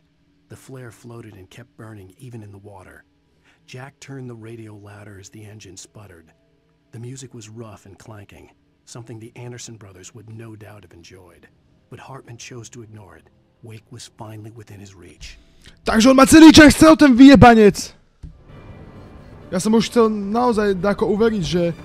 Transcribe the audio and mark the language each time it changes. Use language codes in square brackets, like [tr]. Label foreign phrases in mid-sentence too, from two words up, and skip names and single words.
[en] The flare floated and kept burning even in the water. Jack turned the radio louder as the engine sputtered. The music was rough and clanking, something the Anderson brothers would no doubt have enjoyed. But Hartman chose to ignore it. Wake was finally within his reach. [sk] Takže on ma celý čas chcel, ten vyjebanec! Ja som už chcel naozaj dáko uveriť, že...